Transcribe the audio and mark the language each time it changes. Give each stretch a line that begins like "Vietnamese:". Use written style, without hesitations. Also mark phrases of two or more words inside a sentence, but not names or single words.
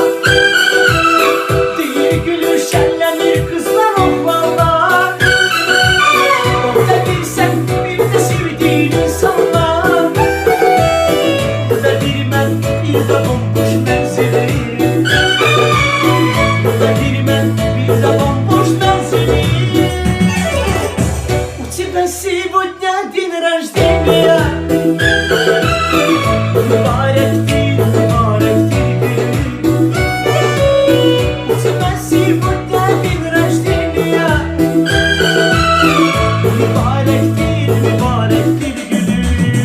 Azerbaijani: Deyir gülür şənlənir kızlar oğlanlar. Orada bir sen bir de sevdiğin insanlar. Burada bir mən bir de bomboş mənzilim. Burada bir mən bir de bomboş mənzilim.
Russian: У тебя сегодня день рождения.
Azerbaijani: Mübarek değil, mübarek değil.
Russian: У тебя сегодня день рождения.
Azerbaijani: Mübarek değil, mübarek değil gülüm.